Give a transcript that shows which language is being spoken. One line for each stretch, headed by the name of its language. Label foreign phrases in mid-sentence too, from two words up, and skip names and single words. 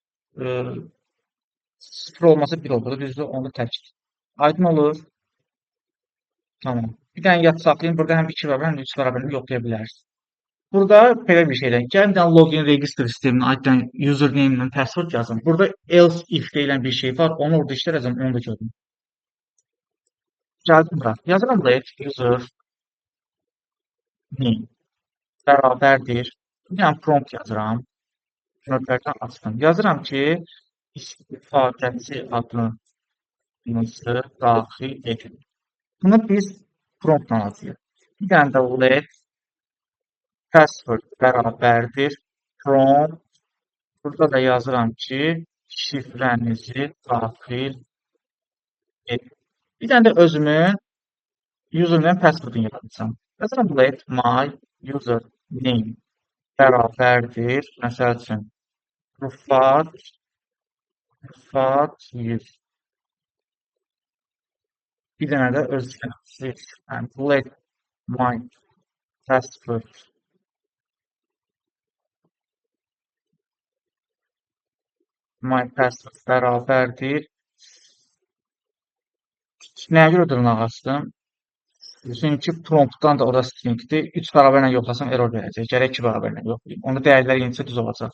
Azerbaijani: 0 olmasa 1 olur, düzdür, onu təkdir. Aydın olur. Tamam. Bir dənə yad saxlayın, burada həm 2 bərabər, həm də 3 bərabərini yoxlaya bilərsiniz. Burada belə bir şeydən, gəlin də
English: login register
Azerbaijani: sisteminə aiddən username ilə password yazın. Burada
English: else if
Azerbaijani: deyilən bir şey var, onu orada işlərəcəm, onu da görün. Gəldim bura. Yazıram
English: let user name
Azerbaijani: bərabərdir Bir dənə prompt yazıram. Nöqtədən açdım. Yazıram ki, istifadəçi adınızı daxil edin. Bunu biz promptla yazırıq. Bir dənə də
English: let password
Azerbaijani: bərabərdir prompt. Burada da yazıram ki, şifrənizi daxil edin. Bir dənə də özümün
English: username password'unu
Azerbaijani: yazacağım. Yazıram
English: let my username
Azerbaijani: bərabərdir. Məsəl üçün Rufat 100. Bir dənə də öz
English: and let my password
Azerbaijani: bərabərdir. Nəyə görə dırnaq açdım? Çünki promptdan da orada stringdir. 3 bərabərlə yoxlasam error verəcək. Gərək 2 bərabərlə yoxlayayım. Onda dəyərlər yenicə düz olacaq.